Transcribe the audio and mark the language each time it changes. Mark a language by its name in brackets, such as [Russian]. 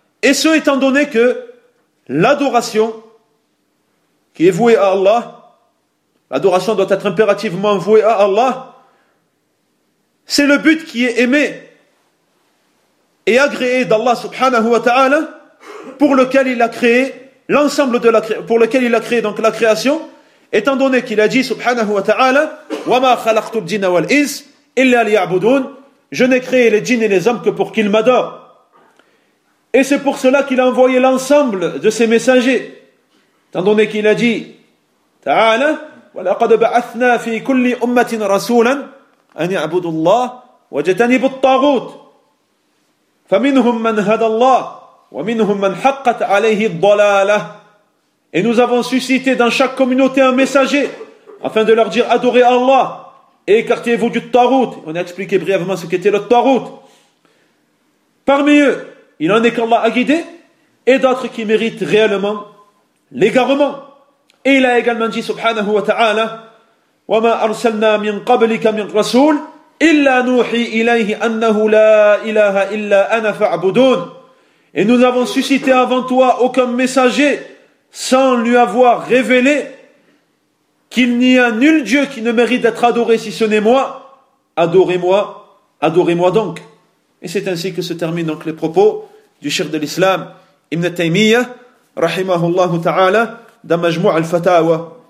[French] Et ce étant donné que l'adoration qui est vouée à Allah, l'adoration doit être impérativement vouée à Allah, c'est le but qui est aimé et agréé d'Allah [Arabic] subhanahu wa ta'ala, [French] pour lequel il a créé l'ensemble de la création, pour lequel il a créé donc la création, étant donné qu'il a dit subhanahu wa ta'ala, [Arabic] وَمَا خَلَقْتُ الْجِنَّ وَالْإِنْسَ إِلَّا لِيَعْبُدُونَ, [French] je n'ai créé les djinns et les hommes que pour qu'ils m'adorent. Et c'est pour cela qu'il a envoyé l'ensemble de ses messagers, étant donné qu'il a dit ta'ala, [Arabic] وَلَقَدْ بَعَثْنَا فِي كُلِّ أُمَّةٍ رَسُولًا أَنْ يَعْبُدُ اللَّهِ وَجَتَنِبُ الطَّاغُوتِ فَمِنْهُمْ مَنْ هَدَى اللَّهِ وَمِنْهُمْ مَنْ حَقَّتْ عَلَيْهِ الضَّلَالَةِ. [French] Et nous avons suscité dans chaque communauté un messager afin de leur dire, adorez Allah et écartez-vous du tarout. On a expliqué brièvement ce qu'était le tarout. Parmi eux, il en est qu'Allah a guidé et d'autres qui méritent réellement l'égarement. Et il a également dit subhanahu wa ta'ala, [Arabic] وَمَا أَرْسَلْنَا مِنْ قَبْلِكَ مِنْ رَسُولٍ إِلَّا نُوحِي إِلَيْهِ أَنَّهُ لَا إِلَهَ إِلَّا أَنَا فَعْبُدُونَ. [French] Et nous n'avons suscité avant toi aucun messager sans lui avoir révélé qu'il n'y a nul Dieu qui ne mérite d'être adoré si ce n'est moi. Adorez-moi, adorez-moi donc. Et c'est ainsi que se terminent donc les propos du cheikh de l'islam, Ibn Taymiyyah, [Arabic] rahimahullah ta'ala, [French] dans Majmou' al-Fatawa.